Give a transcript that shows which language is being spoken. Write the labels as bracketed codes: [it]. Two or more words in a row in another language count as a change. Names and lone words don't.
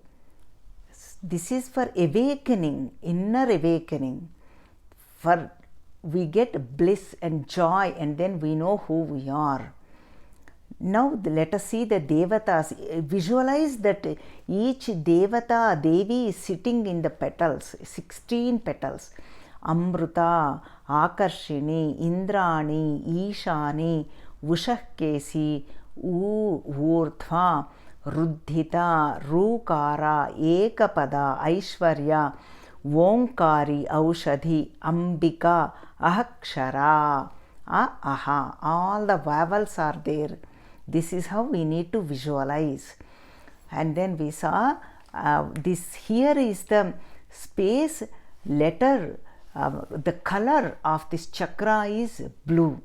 [en] This is for awakening, inner awakening. For we get bliss and joy, and then we know who we are. Now let us see the Devatas. Visualize that each Devata, Devi is sitting in the petals, 16 petals. Amruta, Akarshini, Indrani, Ishani, Vushakesi, Urdhva, Ruddhita, Rukara, Ekapada, Aishwarya, Omkari, Aushadhi, Ambika, Ahakshara, Aha. All the vowels are there. This is how we need to visualize. And then we saw this here is the space letter. The color of this chakra is blue.